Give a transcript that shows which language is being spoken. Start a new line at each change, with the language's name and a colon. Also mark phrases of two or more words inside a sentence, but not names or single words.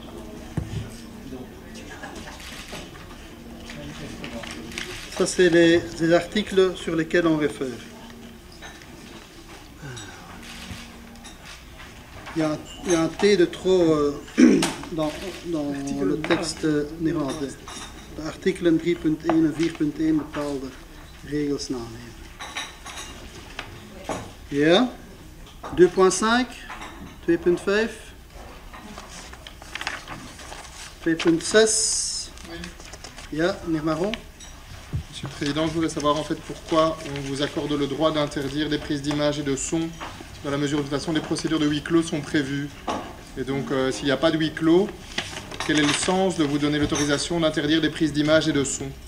French: Ça, c'est les articles sur lesquels on réfère. Il y a un T de trop dans le texte néerlandais.
Dutch: De artikelen 3.1 en 4.1 bepaalde regels nanemen. Ja. 2.5, 2.5, 2.6. Ja, meneer Marron.
French: Monsieur le Président, je voudrais savoir en fait pourquoi on vous accorde le droit d'interdire des prises d'image et de son dans la mesure où de toute façon les procédures de huis clos sont prévues. Et donc s'il n'y a pas de huis clos, quel est le sens de vous donner l'autorisation d'interdire des prises d'image et de son?